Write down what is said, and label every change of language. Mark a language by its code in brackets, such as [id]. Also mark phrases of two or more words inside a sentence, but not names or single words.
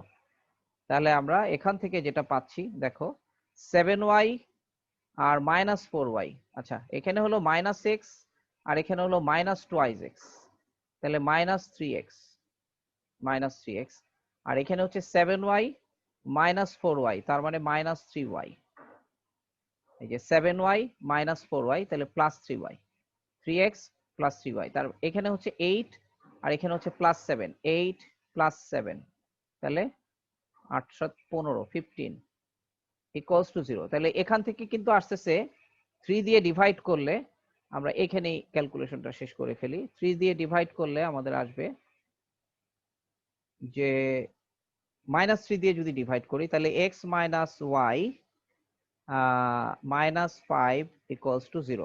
[bn] তাহলে আমরা এখান থেকে যেটা পাচ্ছি দেখো 7y আর -4y, আচ্ছা এখানে হলো -x আর এখানে হলো -2x, তাহলে -3x আর এখানে হচ্ছে 7y -4y তার মানে -3y, এই যে 7y -4y তাহলে +3y, 3x + 3y, তার এখানে হচ্ছে 8 আর এখানে হচ্ছে +7, 8 + 7 তাহলে 8 7 15 15 [en] equals to [bn] 0। তাহলে এখান থেকে কিন্তু আসতেছে 3 দিয়ে ডিভাইড করলে, আমরা এখানেই ক্যালকুলেশনটা শেষ করে ফেলি, 3 দিয়ে ডিভাইড করলে আমাদের আসবে যে -3 দিয়ে যদি ডিভাইড করি তাহলে x - y -5 [en] equals to [bn] 0।